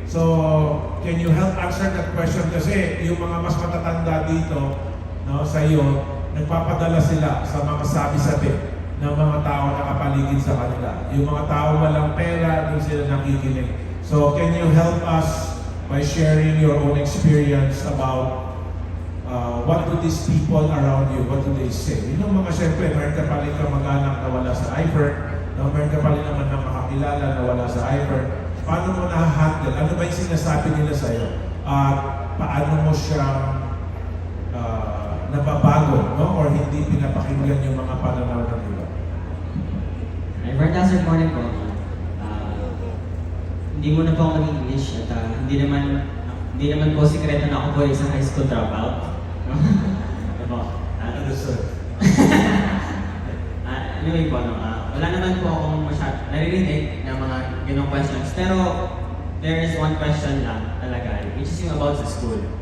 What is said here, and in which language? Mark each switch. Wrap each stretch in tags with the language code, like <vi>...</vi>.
<en>So, can you help answer that question?</en> <tl>Kasi yung mga mas matatanda dito, no, sa iyo, nagpapadala sila sa mga sabi-sabi ng mga tao na nakapaligid sa kanila. Yung mga tao walang pera, doon sila nakikinig.</tl> <en>So, can you help us by sharing your own experience about what do these people around you, what do they say?</en> <tl>Yung mga siyempre, meron ka pa rin kamag-anak na wala sa IFER, no? Meron ka pa rin naman na makakilala na wala sa IFER. Paano mo na-handle? Ano ba yung sinasabi nila sa'yo? Paano mo siyang nababago, no? Or hindi pinapakinggan yung mga pananaw ng iba?</tl> <en>Right, good morning po.</en> <tl>Hindi mo na po ako mag-English at hindi naman po sikreto na ako po isang high school dropout. Diba?</tl> <en>Understood.</en> <tl>Anyway po, wala naman po akong naririnig ng mga ganong questions.</tl> <en>Pero there is one question lang talaga, which is yung about the school.</en>